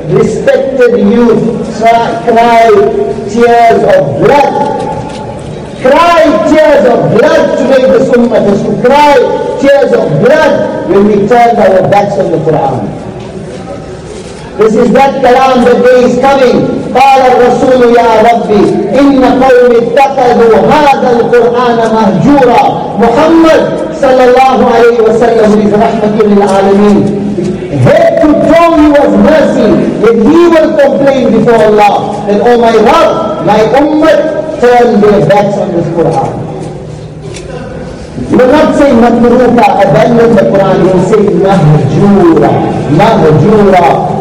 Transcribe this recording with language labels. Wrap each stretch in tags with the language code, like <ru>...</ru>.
<en>Respected youth cry tears of blood today. This ummah has to cry tears of blood when we turn our backs on the Quran. This is that Quran, the day is coming.</en> <ar>قال الرسول يا ربي إن قوم اتخذوا هذا القرآن مهجورا. محمد صلى الله عليه وسلم is رحمة للعالمين.</ar> <en>Head to toe he was mercy, yet he will complain before Allah that, oh my Lord, my ummah turned their backs on this Quran. You will not say matruka, abandon the Quran, you will say mahjura, mahjura,</en>